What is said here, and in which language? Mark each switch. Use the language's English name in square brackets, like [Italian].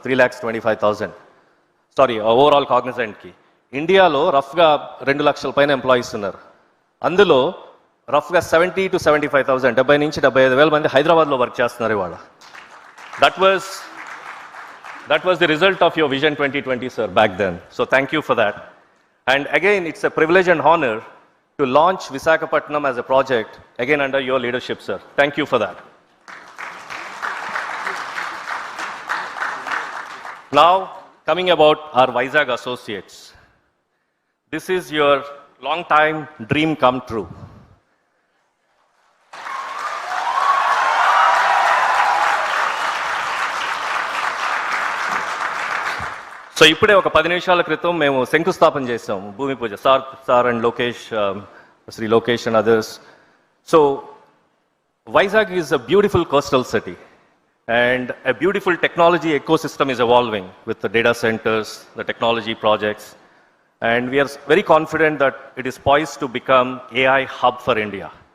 [Telugu] 3,25,000 sorry overall కాగ్నిజెంట్కి. ఇండియాలో రఫ్గా 2 లక్షల పైన ఎంప్లాయీస్ ఉన్నారు. అందులో రఫ్గా 70 to 75,000, 70 నుంచి 75,000 మంది హైదరాబాద్లో వర్క్ చేస్తున్నారు ఇవాళ. [English] That was the result of your vision 2020 sir back then. So thank you for that. And again it's a privilege and honour to launch Visakhapatnam as a project, again under your leadership, sir. Thank you for that. Now, coming about our Vizag associates. This is your long time dream come true. [Telugu] So ఇప్పుడే ఒక 10 నిమిషాల క్రితం మేము శంకుస్థాపన చేసాం, భూమి పూజ. [English] Sir and Lokesh, Shri Lokesh and others. So Vizag is a beautiful coastal city and a beautiful technology ecosystem is evolving with the data centers, the technology projects, and we are very confident that it is poised to become AI hub for India.